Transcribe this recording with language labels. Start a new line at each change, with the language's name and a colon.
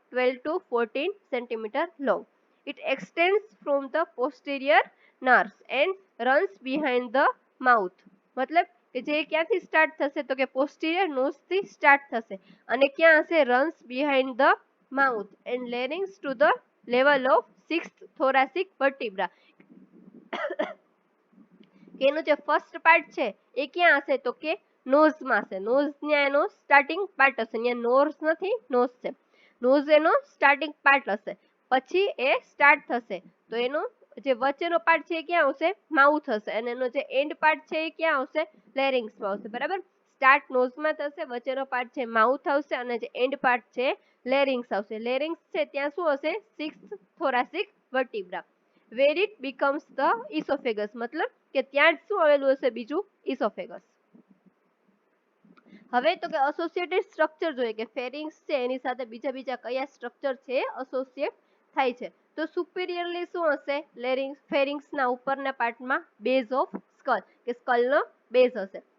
English: 12 to 14 centimetre long. It extends from the posterior nerves and runs behind the mouth.
Gujarati: મતલબ કે જે ક્યાંથી start થશે? તો કે પોસ્ટિરિયર નોઝ થી સ્ટાર્ટ થશે અને ક્યાં હશે?
English: Runs behind the mouth and larynx to the level of 6th thoracic vertebra.
Gujarati: એનું જે ફર્સ્ટ પાર્ટ છે એ ક્યાં હશે? તો કે નોઝમાં હશે. નોઝ ત્યાં એનો સ્ટાર્ટિંગ પાર્ટ હશે. ત્યાં નોઝ નથી, નોઝ છે. નોઝ એનો સ્ટાર્ટિંગ પાર્ટ હશે. પછી એ સ્ટાર્ટ થશે તો એનો જે વચ્ચેનો પાર્ટ છે એ ક્યાં આવશે? માઉથ હશે. અને એનો જે એન્ડ પાર્ટ છે એ ક્યાં આવશે? લેરિંગ્સમાં આવશે, બરાબર. સ્ટાર્ટ નોઝમાં થશે, વચ્ચેનો પાર્ટ છે માઉથ આવશે અને જે એન્ડ પાર્ટ છે લેરિંગ્સ આવશે. લેરિંગ્સ છે ત્યાં શું હશે? 6th thoracic vertebra.
English: Where it becomes the esophagus.
Gujarati: મતલબ કે ત્યાં જ શું આવેલું હશે? બીજું ઇસોફેગસ. હવે તો કે એસોસિએટેડ સ્ટ્રક્ચર જોઈએ કે ફેરિંગ્સ છે એની સાથે બીજા કયા સ્ટ્રક્ચર છે એસોસિએટ થાય છે. તો સુપિરિયરલી શું હશે? ફેરિંગ્સના ઉપરના પાર્ટમાં
English: base of skull,
Gujarati: કે સ્કલનો બેઝ હશે.